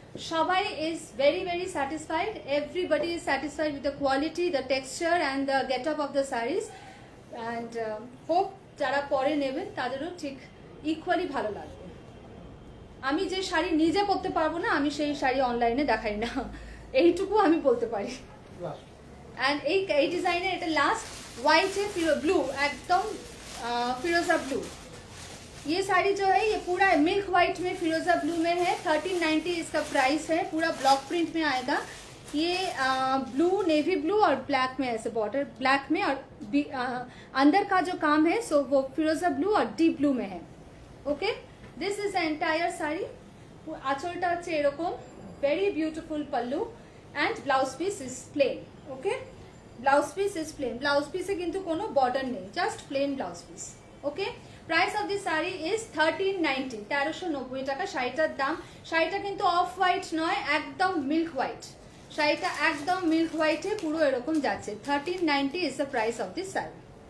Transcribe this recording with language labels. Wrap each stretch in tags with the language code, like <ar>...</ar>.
<en>সবাই is very very satisfied, everybody is satisfied with the quality, the texture and the get up of the saris and hope</en> <bn>যারা পরে নেবেন তাদেরও ঠিক equally ভালো লাগবে। আমি যে শাড়ি নিজে পরতে পারবো না, আমি সেই শাড়ি অনলাইনে দেখাই না, এইটুকু আমি বলতে পারি।</bn> <hi>एंड</hi> <bn>এই ডিজাইনের এটা লাস্ট</bn> <hi>व्हाइट है ब्लू, एकदम फिरोजा ब्लू। ये साड़ी जो है ये पूरा मिल्क व्हाइट में फिरोजा ब्लू में है। 1390 इसका प्राइस है। पूरा ब्लॉक प्रिंट में आएगा। ये ब्लू, नेवी ब्लू और ब्लैक में ऐसे बॉर्डर ब्लैक में और अंदर का जो काम है सो वो फिरोजा ब्लू और डीप ब्लू में है।</hi> <en>Okay, this is the entire sari.</en> <bn>आंचलটা হচ্ছে এরকম,</bn> <en>Very beautiful pallu and blouse piece is plain. Okay, blouse piece is plain. Blouse piece</en> <bn>এ কিন্তু কোনো বর্ডার নেই,</bn> <en>just plain blouse piece. Okay, price of this saree is 1390, 1390</en> <bn>টাকা শাড়িটার দাম। শাড়িটা কিন্তু অফ হোয়াইট নয়, একদম মিল্ক হোয়াইট। শাড়িটা একদম মিল্ক হোয়াইটে পুরো এরকম যাচ্ছে।</bn> <en>1390 is the price of this saree.</en>